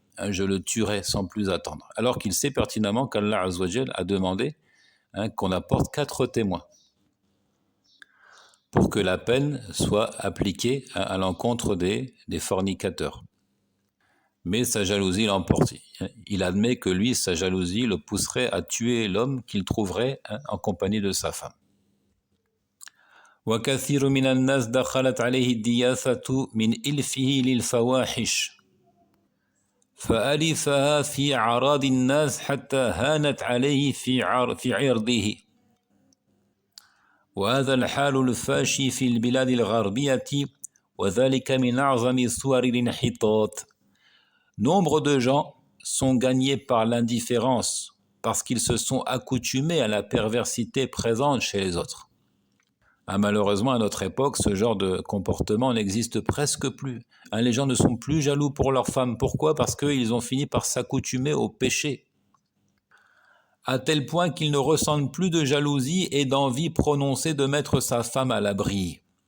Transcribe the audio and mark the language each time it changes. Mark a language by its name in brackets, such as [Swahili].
[French] Je le tuerai sans plus attendre. Alors qu'il sait pertinemment qu'Allah Azza wa Jal a demandé qu'on apporte 4 témoins pour que la peine soit appliquée à l'encontre des fornicateurs. Mais sa jalousie l'emporte. Il admet que lui, sa jalousie le pousserait à tuer l'homme qu'il trouverait en compagnie de sa femme. [Arabic] وكثير من الناس دخلت عليه الدياثة من إلفه للفواحش فألفها في أعراض الناس حتى هانت عليه في عرضه وهذا الحال الفاشي في البلاد الغربية وذلك من أعظم صور الانحطاط. [French] Nombre de gens sont gagnés par l'indifférence parce qu'ils se sont accoutumés à la perversité présente chez les autres. Malheureusement, à notre époque, ce genre de comportement n'existe presque plus. Les gens ne sont plus jaloux pour leurs femmes. Pourquoi ? Parce qu'ils ont fini par s'accoutumer au péché, à tel point qu'ils ne ressentent plus de jalousie et d'envie prononcée de mettre sa femme à l'abri.